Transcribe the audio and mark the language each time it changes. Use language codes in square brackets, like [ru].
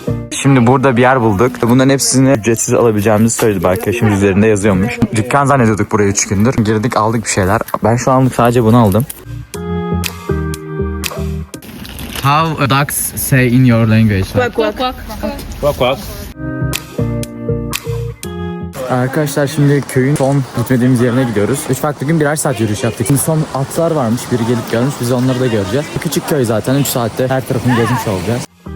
[tr] Şimdi burada bir yer bulduk. Bunların hepsini ücretsiz alabileceğimizi söyledi arkadaşım, üzerinde yazıyormuş. Dükkan zannediyorduk buraya 3 gündür. Girdik aldık bir şeyler. Ben şu anlık sadece bunu aldım. [en] How ducks say in your language? Quack, quack. Quack quack. [tr] Arkadaşlar şimdi köyün son gitmediğimiz yerine gidiyoruz. 3 farklı gün birer saat yürüyüş yaptık. Şimdi son atlar varmış, biri gelip görmüş, biz onları da göreceğiz. Küçük köy zaten, 3 saatte her tarafını gezmiş olacağız.